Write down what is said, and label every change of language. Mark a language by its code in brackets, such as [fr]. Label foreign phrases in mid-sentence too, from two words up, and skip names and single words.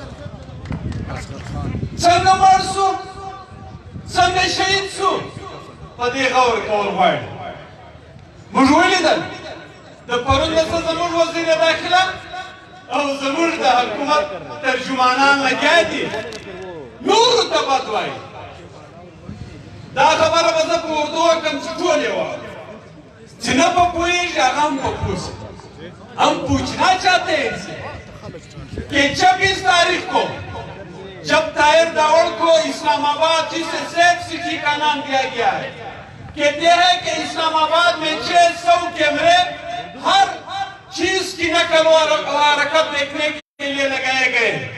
[ps] څنګه مړ شو څنګه شهید شو په دې غور کول غواړي موږ ولیدل د پرون څخه زموږ وزیر داخله او زموږ د حکومت ترجمانان لګیا دي نورو ته بد وایي دا خبره به زه په اردو وکړم چې ټول یې واوري چې نه په پوهېږي هغه هم په پوه شي [ur] ہم پوچھنا چاہتے ہیں ان سے کہ 26 تاریخ کو جب طاہر داوڑ کو اسلام آباد جسے سیف سٹی کا نام دیا گیا ہے کہتے ہیں کہ اسلام آباد میں 600 کیمرے ہر چیز کی نقل اور حرکت دیکھنے کے لیے لگائے گئے